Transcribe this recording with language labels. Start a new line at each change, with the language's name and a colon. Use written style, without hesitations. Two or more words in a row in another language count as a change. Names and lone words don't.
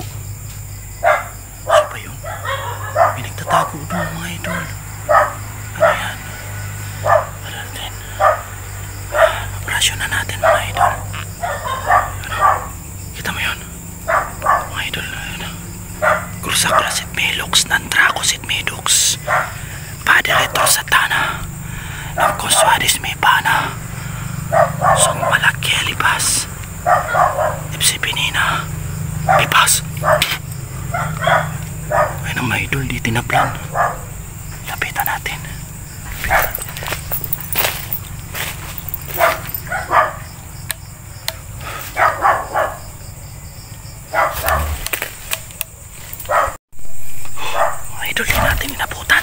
Filipino: Ano ba yun? May nagtatago doon mga idol. Ano yan? Ano natin? Operasyon na natin mga idol. Ano? Kita mo yun? Mga idol. Ano? Crusacrasit Melox Nandracosit Medox Padre Satana Amcoswadis Mepana Song Malakelipas Ipsipinina Pipas. Ay na mga idol, di tinaplan. Lapitan natin. Mga idol, di natin inabutan.